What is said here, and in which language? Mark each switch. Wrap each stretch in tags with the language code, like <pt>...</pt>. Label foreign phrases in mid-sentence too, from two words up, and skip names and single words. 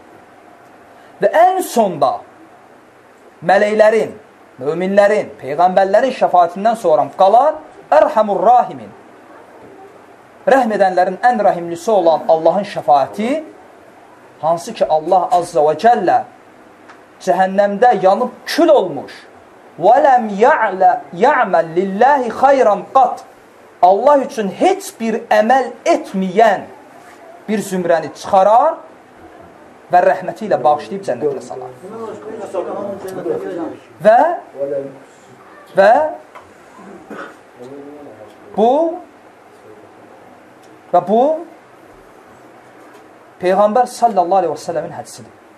<az>Və ən sonda mələklərin, möminlərin, peyğəmbərlərin şəfaətindən sonra qalar</az> <ar>أرحم الراحمين.</ar> <az>Rəhm edənlərin ən rəhimlisi olan Allahın şəfaəti, hansı ki,</az> <ar>الله عز وجل</ar> <az>cəhənnəmdə yanıb kül olmuş</az> <ar>وَلَمْ يَعْمَلْ لِلَّهِ خَيْرًا قَطْ</ar> <az>Allah üçün heç bir əməl etməyən bir zümrəni çıxarar və rəhməti ilə bağışlayıb cənnətlə salar. Və bu Peyğəmbər</az> <ar>صلى الله عليه وسلم</ar> <az>hədisidir.</az>